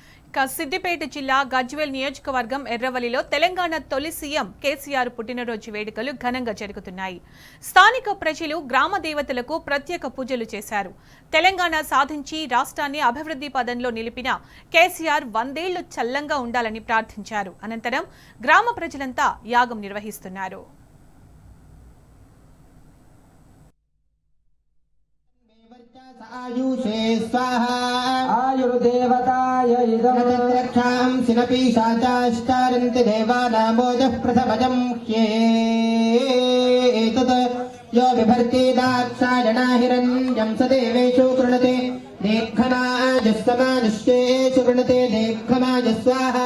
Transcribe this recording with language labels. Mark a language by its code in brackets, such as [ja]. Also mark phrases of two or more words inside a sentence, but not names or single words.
[te] సిద్దిపేట జిల్లా గజ్వేల్ నియోజకవర్గం ఎర్రవల్లిలో తెలంగాణ తొలి సీఎం కేసీఆర్ పుట్టినరోజు వేడుకలు ఘనంగా జరుగుతున్నాయి. స్థానిక ప్రజలు గ్రామ దేవతలకు ప్రత్యేక పూజలు చేశారు. తెలంగాణ సాధించి రాష్ట్రాన్ని అభివృద్ధి పదంలో నిలిపిన కేసీఆర్ 100 ఏళ్లు చల్లంగా ఉండాలని ప్రార్థించారు. అనంతరం గ్రామ ప్రజలంతా యాగం నిర్వహిస్తున్నారు. [sa] आयुषे स्वाहा आयुर्देवताय इदं रक्षां सिनपीशाचाश्चारन्ति देवानामोजः प्रथमजं ह्येतत् यो बिभर्ति दाक्षायणाहिरण्यं स देवेषु कृणते दीर्घमाजस्वमानुष्येषु कृणते दीर्घमाजस्वाहा